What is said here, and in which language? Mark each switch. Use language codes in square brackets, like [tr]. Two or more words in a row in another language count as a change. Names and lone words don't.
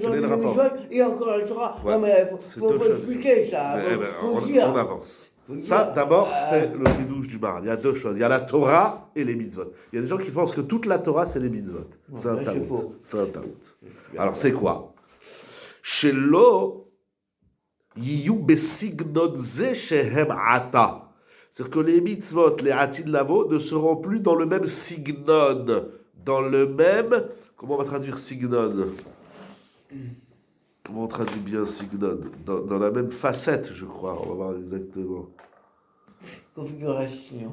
[fr] Quel est enlever le une rapport? chose, et encore la Torah. Ouais, Non, mais c'est faut deux choses expliquer ça. Faut dire. On avance. Faut dire. Ça, d'abord, c'est le chidouche du Maharal. Il y a deux choses. Il y a la Torah et les mitzvot. Il y a des gens qui pensent que toute la Torah, c'est les mitzvot. C'est un là, c'est taout. faux. C'est un taout. Alors, c'est quoi? [he] שלא יהיו בסגנון זה שהם עתה. [fr] C'est-à-dire que les mitzvot, les [he] עתיד לבוא, [fr] ne seront plus dans le même signon. Dans le même... Comment on va traduire signon? Comment on traduit bien signon? Dans la même facette, je crois. On va voir exactement. Configuration.